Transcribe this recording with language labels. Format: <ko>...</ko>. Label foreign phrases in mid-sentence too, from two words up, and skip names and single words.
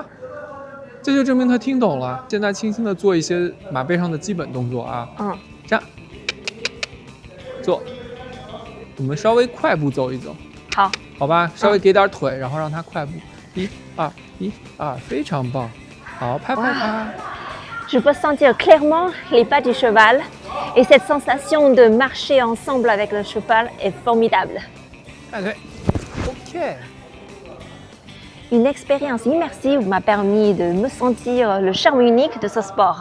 <zh>这就证明它听懂了。现在轻轻的做一些马背上的基本动作啊，站，坐。我们稍微快步走一走，好吧，稍微给点腿，然后让它快步，1 2 1 2，非常棒，好，拍拍拍。</zh> <fr>Je peux sentir clairement les pas du cheval et cette sensation de marcher ensemble avec le cheval est formidable.</fr> <zh>带腿 ，OK。</zh> <fr>Une expérience immersive m'a permis de me sentir le charme unique de ce sport.</fr>